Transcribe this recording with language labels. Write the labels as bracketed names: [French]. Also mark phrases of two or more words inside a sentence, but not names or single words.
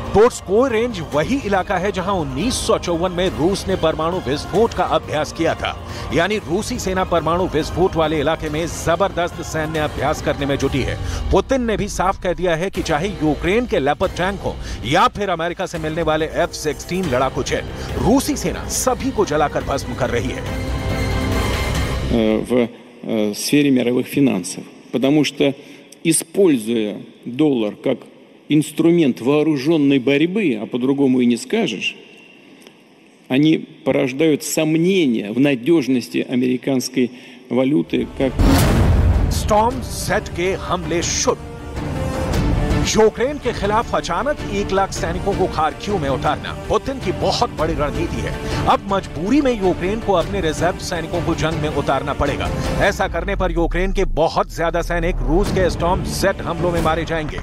[Hindi] टोट्स्कोय रेंज वही इलाका है जहां 1954 में रूस ने परमाणु विस्फोट का अभ्यास किया था, यानी रूसी सेना परमाणु विस्फोट वाले इलाके में जबरदस्त सैन्य अभ्यास करने में जुटी है। पुतिन ने भी साफ कह दिया है कि चाहे यूक्रेन के लेपर्ड टैंक हो या फिर अमेरिका से मिलने वाले F-16 लड़ाकू जेट, रूसी सेना सभी को जलाकर भस्म कर रही है। [Russian] В сфере мировых финансов, потому что, используя доллар как инструмент вооруженной борьбы, а по-другому и не скажешь, они порождают сомнения в надежности американской валюты как... [English] storm jet [Hindi] के हमले शुरू। यूक्रेन के खिलाफ अचानक 1 लाख सैनिकों को खार्किव में उतारना पुतिन की बहुत बड़ी रणनीति है। अब मजबूरी में यूक्रेन को अपने रिजर्व सैनिकों को जंग में उतारना पड़ेगा। ऐसा करने पर यूक्रेन के बहुत ज्यादा सैनिक रूस के [English] storm jet [Hindi] हमलों में मारे जाएंगे।